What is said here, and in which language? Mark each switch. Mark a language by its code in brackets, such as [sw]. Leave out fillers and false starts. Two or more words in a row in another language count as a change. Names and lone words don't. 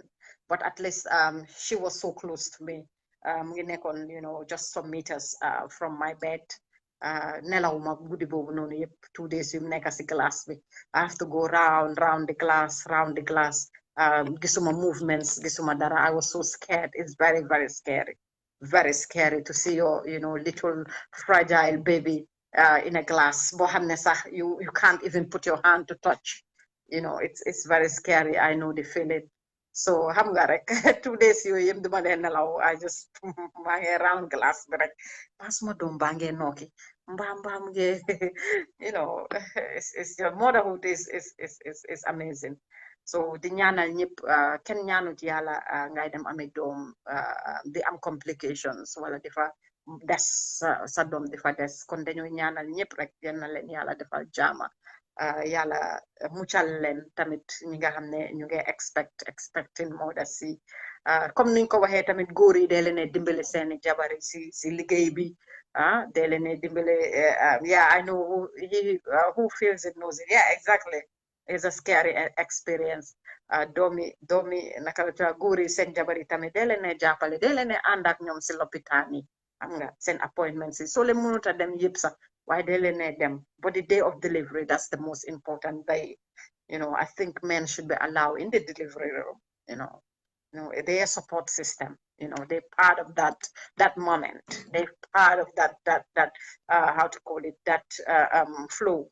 [en] But at least she was so close to me. Just some meters from my bed. [wo] Nelawuma guddi boobu noonu yëpp 2 days yu nekk si glass bi. [en] I have to go round the glass, round the glass. [wo] Gisuma movements, gisuma dara. [en] I was so scared. It's very, very scary. Very scary to see your, little fragile baby in a glass. You can't even put your hand to touch. It's very scary. I know the feeling. [wo] So xam nga rek 2 days yooyu yëpp duma dee nelaw. [en] I just [wo] maa ngi round glass bi rek pas ma doom baa ngee nooki mbaam ngee [en] it's your motherhood is amazing. [wo] So di ñaanal ñëpp kenn ñaanut yàlla ngay dem amee doom di am complications wala difa des sa doom difa des kon dañoo ñaanal ñëpp rek yal na leen yàlla defal jaama yàlla muccal leen tamit ñi nga xam ne ñu ngi expecting moo des si comme niñ ko waxee tamit góor yi dee leen dimbale seeni jabar yi si liggéey bi dee leen dimbale [en] yeah I know who feels it knows it yeah exactly. It's a scary experience. [wo] Domi naka góor yi seen jabar yi tamit dee leen jàppale dee leen ànd ak ñoom si lopitaan yi xam nga seen appointments yi soo leen mënut a dem yëpp sax waaye dee leen dem [en] but the day of delivery that's the most important day. I think men should be allowed in the delivery room. Their support system. They're part of that moment. They're part of that how to call it that flow.